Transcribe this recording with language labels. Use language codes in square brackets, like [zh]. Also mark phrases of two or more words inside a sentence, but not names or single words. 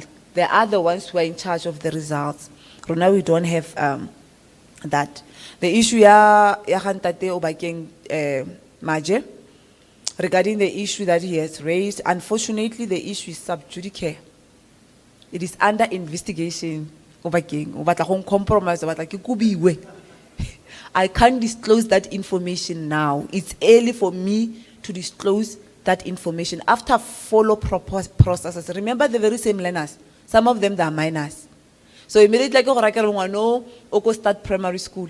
[en] They are the ones who are in charge of the results. Right now we don't have that. The issue Maje, regarding the issue that he has raised, unfortunately the issue is sub judice. It is under investigation. [tn] O bakeng, o batla go compromise, o batla ke kubiwe. [en] I can't disclose that information now. It's early for me to disclose that information. After follow processes, remember the very same learners. Some of them, they are minors. So immediately, like, go start primary school.